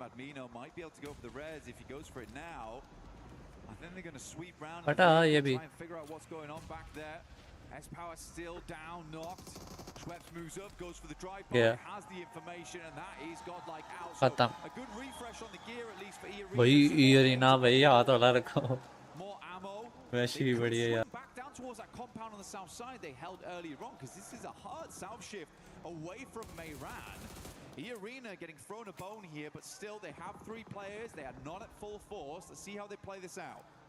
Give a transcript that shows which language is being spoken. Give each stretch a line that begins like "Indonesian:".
English: Admino might be able to go for the res if he goes for it now. I think they're going to sweep round and try and figure out what's going on back there. S-Power still down, knocked. Schweppes moves up, goes for the drive by, has the information, and that is Godlike out. So a good refresh on the gear, at least for E-Arena.
Hindi: भाई E-Arena भाई हाथ वाला रखो.
English: More ammo.
Hindi: वैसे भी बढ़िया यार.
English: Back down towards that compound on the south side they held earlier on, because this is a hard south shift away from Mayran. E-Arena getting thrown a bone here, but still they have 3 players. They are not at full force. Let's see how they play this out.